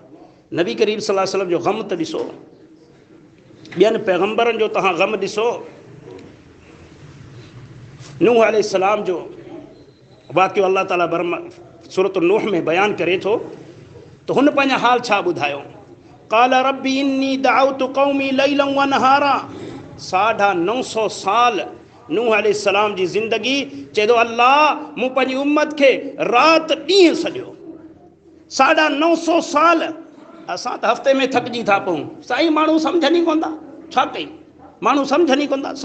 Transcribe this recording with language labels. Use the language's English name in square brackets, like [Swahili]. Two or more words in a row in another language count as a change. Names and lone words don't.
[Sindhi] नबी करीम [Arabic] صلى الله عليه وسلم [Sindhi] जो ग़म त ॾिसो, ॿियनि पैगंबरनि जो तव्हां ग़म ॾिसो। नूह अलैहिस्सलाम जो वाक़ियो अल्लाह ताला सूरत नूह में बयानु करे थो, त हुन पंहिंजा हाल छा ॿुधायो? [Arabic] قال رب إني دعوت قومي ليلا ونهارا. [Sindhi] 950 साल नूह अलैहिस्सलाम जी ज़िंदगी। चए थो अल्लाह मूं पंहिंजी उम्मत खे राति ॾींहुं सॼो। 950 साल। असां त हफ़्ते में थकिजी था पऊं। साईं माण्हू सम्झनि ई कोन था, छा कयूं? माण्हू सम्झनि ई कोन था।